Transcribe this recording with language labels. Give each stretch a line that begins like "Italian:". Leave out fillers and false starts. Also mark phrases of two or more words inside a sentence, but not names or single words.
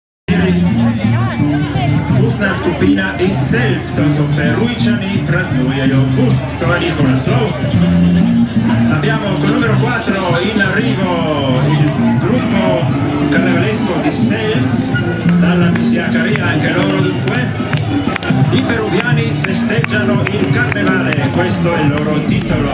Slovenian: Pustna skupina iz Selc, to so Perujčani, praznujejo pust, to è njihov naslov.
Italian: Abbiamo col numero 4 in arrivo il gruppo carnevalesco di Selc, dalla Misiacaria, anche loro dunque. I peruviani festeggiano il carnevale, questo è il loro titolo.